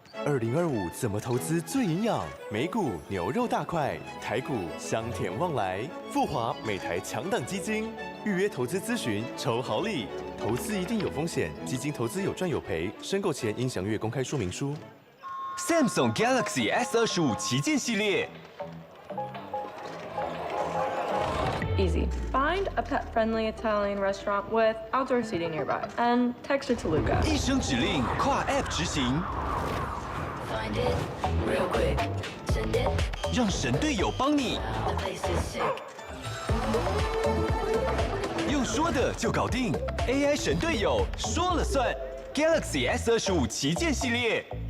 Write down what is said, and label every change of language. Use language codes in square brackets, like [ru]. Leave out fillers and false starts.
[zh] 2025怎么投资最营养？美股牛肉大块，台股香甜旺来。富华每台强档基金，预约投资咨询抽好礼。投资一定有风险，基金投资有赚有赔，申购前应详阅公开说明书。 Samsung Galaxy S25旗舰系列。 [en] Easy. Find a pet-friendly Italian restaurant with outdoor seating nearby and text it to Luca. [zh] 一声指令，跨 App 执行， [en] Find it real quick. Send it. [zh] 让神队友帮你。 [en] The place is sick. [zh] 用说的就搞定 ，AI 神队友说了算。 Galaxy S25旗舰系列。